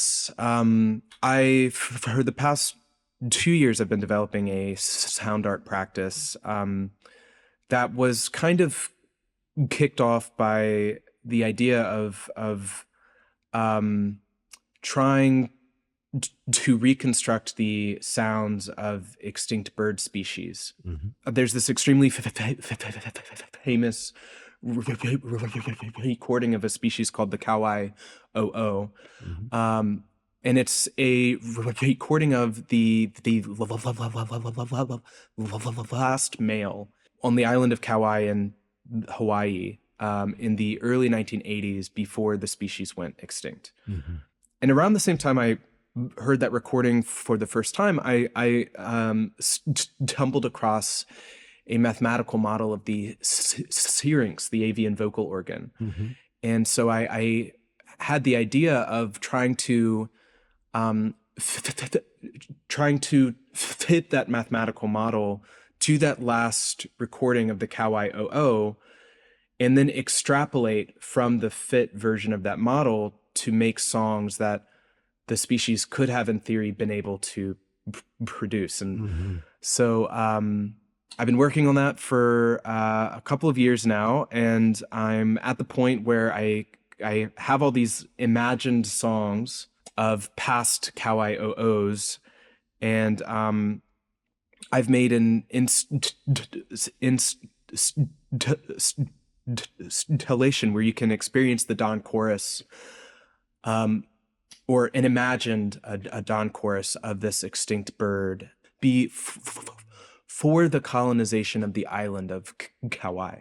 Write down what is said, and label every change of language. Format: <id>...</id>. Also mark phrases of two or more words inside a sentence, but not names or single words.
<en>For the past 2 years, I've been developing a sound art practice that was kind of kicked off by the idea of trying to reconstruct the sounds of extinct bird species. There's this extremely famous recording of a species called the Kauaʻi ʻōʻō. And it's a recording of the last male on the island of Kauaʻi in Hawaii in the early 1980s, before the species went extinct. And around the same time I heard that recording for the first time, I stumbled across a mathematical model of the syrinx, the avian vocal organ. And so I had the idea of trying to fit that mathematical model to that last recording of the Kauaʻi ʻōʻō, and then extrapolate from the fit version of that model to make songs that the species could have, in theory, been able to produce. And so I've been working on that for a couple of years now, and I'm at the point where I have all these imagined songs of past Kauaʻi ʻōʻōs, and I've made an installation where you can experience the dawn chorus, or an imagined a dawn chorus of this extinct bird, for the colonization of the island of Kauaʻi.</en>